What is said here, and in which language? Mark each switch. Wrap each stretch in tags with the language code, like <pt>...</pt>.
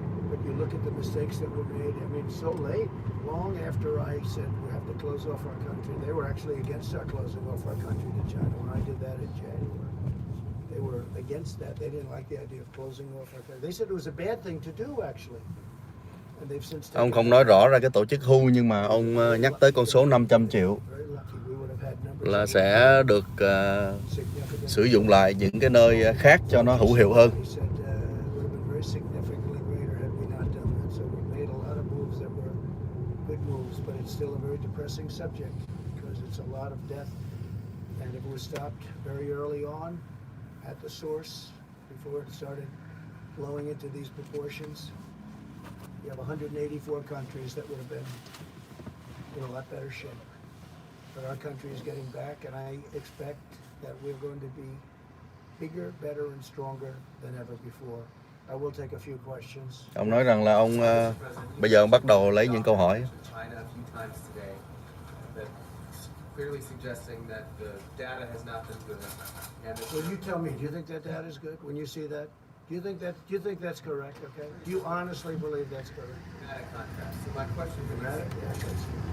<en>But you look at the mistakes that were made, I mean, so late, long after I said we have to close off our country. They were actually against our closing off our country to China when I did that in January. They were against that. They didn't like the idea of closing off our country. They said it was a bad thing to do, actually. And they've since taken</en> <vi>Ông không nói rõ ra cái tổ chức WHO, nhưng mà ông nhắc tới con số 500 triệu là sẽ được sử dụng lại những cái nơi khác cho nó hữu hiệu hơn.</vi> <en>He said it would have been very significantly greater had we not done that. So we made a lot of moves that were good moves, but it's still a very depressing subject because it's a lot of death. And if it was stopped very early on at the source, before it started blowing into these proportions, you have 184 countries that would have been in a lot better shape. But our country is getting back, and I expect that we're going to be bigger, better, and stronger than ever before. I will take a few questions.</en> <vi>Ông nói rằng là ông bây giờ ông bắt đầu lấy những câu hỏi.</vi> <en>China a few times today, that clearly suggesting that the data has not been good. And Well, you tell me, do you think that data is good when you see that? Do you think that's correct? Okay. Do you honestly believe that's correct? dramatic contrast. So my question to you, Dramatic? Yeah, that's-</en>